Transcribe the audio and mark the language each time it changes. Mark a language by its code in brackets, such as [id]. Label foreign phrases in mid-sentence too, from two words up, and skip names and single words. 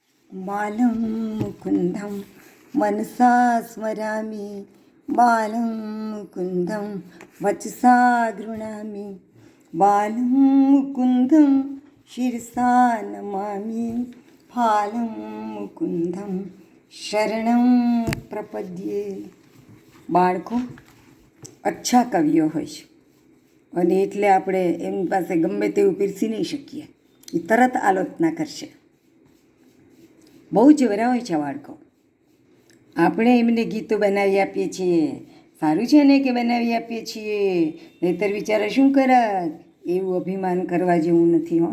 [sa] बालं मुकुन्दं मनसा स्मरामि, बालं मुकुन्दं वचसा गृह्णामि, बालं मुकुन्दं शिरसा नमामि, फालं मुकुन्दं शरणं प्रपद्ये. [gu] બાળકો અચ્છા કવિઓ હોય છે અને એટલે આપણે એમની પાસે ગમે તેવું પીરસી નહીં શકીએ, એ તરત આલોચના કરશે. બહુ જવરા હોય છે બાળકો. આપણે એમને ગીતો બનાવી આપીએ છીએ, સારું છે ને કે બનાવી આપીએ છીએ, નહીંતર વિચારે શું કરત, એવું અભિમાન કરવા જેવું નથી હો.